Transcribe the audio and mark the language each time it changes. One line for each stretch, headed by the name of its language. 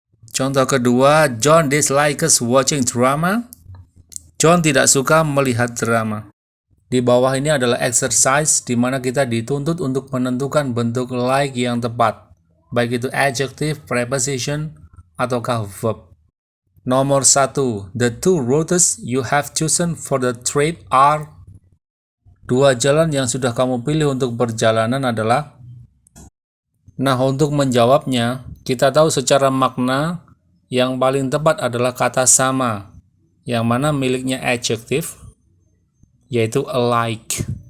Indonesian: Contoh kedua,
English: John dislikes watching drama.
Indonesian: John tidak suka melihat drama. Di bawah ini adalah exercise di mana kita dituntut untuk menentukan bentuk like yang tepat, baik itu adjective, preposition, ataukah verb. Nomor 1.
English: The two routes you have chosen for the trip are.
Indonesian: Dua jalan yang sudah kamu pilih untuk perjalanan adalah. Nah, untuk menjawabnya, kita tahu secara makna yang paling tepat adalah kata sama, yang mana miliknya adjective, yaitu alike.